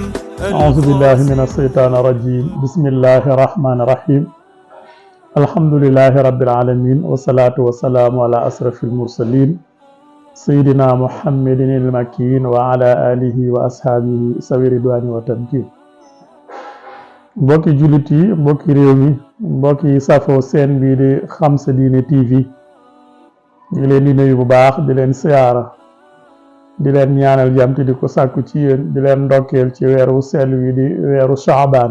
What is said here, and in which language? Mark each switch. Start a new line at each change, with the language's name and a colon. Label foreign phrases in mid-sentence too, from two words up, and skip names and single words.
Arabic: أعوذ بالله من الشيطان الرجيم. بسم الله الرحمن الرحيم. الحمد لله رب العالمين والصلاة والسلام على أشرف المرسلين سيدنا محمد المكين وعلى آله وأصحابه ذوي الرضوان والتمكين.
Wolof: mbokki jullit yi, mbokki réew mi, mbokki safo seen bii di Xam Sa Diine TV ñu ngi leen di nuyu bu baax, di leen siyaara, di leen ñaanal jàmm te di ko sàkku ci yéen, di leen ndokkeel ci weeru sell wi di weeru Shaabaan.